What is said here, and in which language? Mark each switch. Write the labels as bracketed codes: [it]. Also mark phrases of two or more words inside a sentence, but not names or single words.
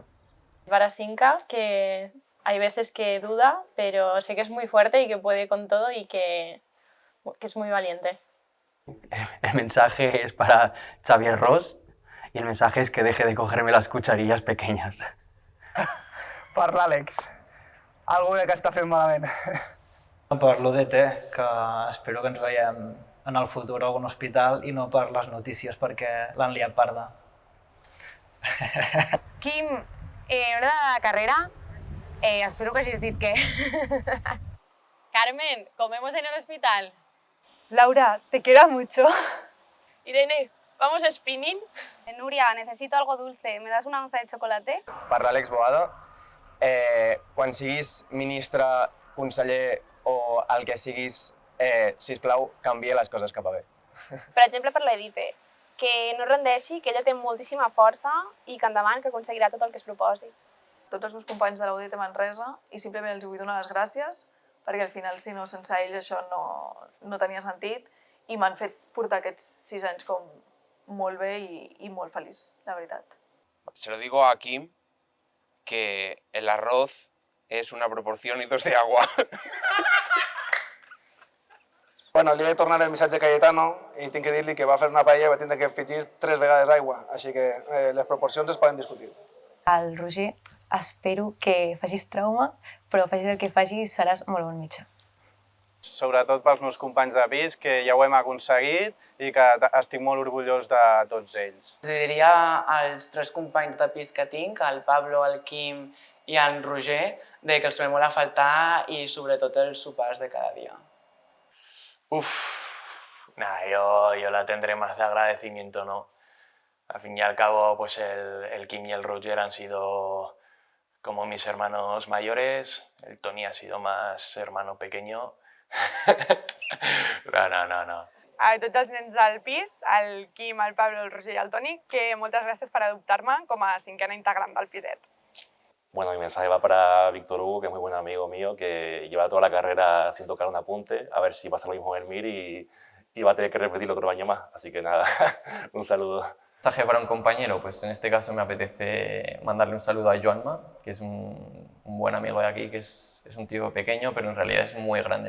[es] Para Sinca, que hay veces que duda, pero sé que es muy fuerte y que puede con todo y que es muy valiente. El mensaje es para Xavier Ros y el mensaje es que deje de cogerme las cucharillas pequeñas. [ca] Per l'Àlex, alguna que està fent malament. Per l'UDT, que espero que ens veiem en el futur a algun hospital i no per les notícies perquè l'han liat parda. Quim, hora de la carrera, espero que hagis dit que... [es] Carmen, ¿comemos en el hospital? Laura, te queda mucho. Irene, ¿vamos a spinning? Nuria, necesito algo dulce. ¿Me das una onza de chocolate? [ca] Per l'Àlex Boada, quan siguis ministre, conseller o el que siguis, sisplau, canvia les coses cap a bé. Per exemple, per l'Edite, que no rendeixi, que ella té moltíssima força i que endavant, que aconseguirà tot el que es proposi. Tots els meus companys de la UDT Manresa i simplement els vull donar les gràcies perquè al final, si no, sense ells això no tenia sentit i m'han fet portar aquests 6 anys com molt bé i molt feliç, la veritat. [es] Se lo digo a Kim, que el arroz es una proporción y 2 de agua. [ca] Bueno, li he de tornar el missatge a Cayetano i tinc que dir-li que va fer una paella i va tindre que afegir 3 vegades aigua, així que les proporcions es poden discutir. Al Roger, espero que facis trauma, però facis el que facis seràs molt bon metge. Sobretot pels meus companys de pis, que ja ho hem aconseguit i que estic molt orgullós de tots ells. Els diria als 3 companys de pis que tinc, el Pablo, el Quim i en Roger, de que els trobem molt a faltar i sobretot els sopars de cada dia. [es] Yo la tendré más de agradecimiento, ¿no? Al fin y al cabo, pues el Kim y el Roger han sido como mis hermanos mayores, el Tony ha sido más hermano pequeño. No. [ca] A tots els nens del pis, el Quim, el Pablo, el Roger i el Toni, que moltes gràcies per adoptar-me com a 5a integrant del piset. [es] Bueno, mi mensaje va para Víctor Hugo, que es muy buen amigo mío, que lleva toda la carrera sin tocar un apunte, a ver si pasa lo mismo en el MIR y va a tener que repetirlo otro año más. Así que nada, un saludo. Mensaje para un compañero, pues en este caso me apetece mandarle un saludo a Joanma, que es un buen amigo de aquí, que es un tío pequeño, pero en realidad es muy grande.